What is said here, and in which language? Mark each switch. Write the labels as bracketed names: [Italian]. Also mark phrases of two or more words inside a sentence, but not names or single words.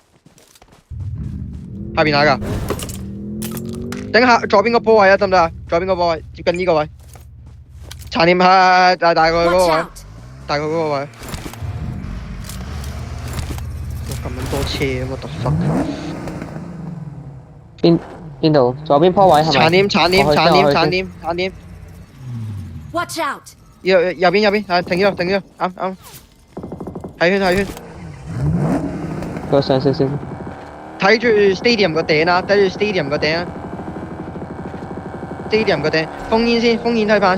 [Cantonese] 下邊打噶，頂下左邊個波位啊，得唔得啊？左邊個波位接近呢個位，殘念下大概嗰個 [English] Watch [Cantonese] 位， [English] out! [Cantonese] 大概嗰個位。哇咁撚多車啊！ [English] 我 the fuck！ [Cantonese] 邊度？左邊坡位係咪？殘點。 [English] Watch out! [Cantonese] 右邊，係停呢度，啱。睇圈，佢上少少。睇住 stadium 個頂啊，stadium 個頂，封煙睇板。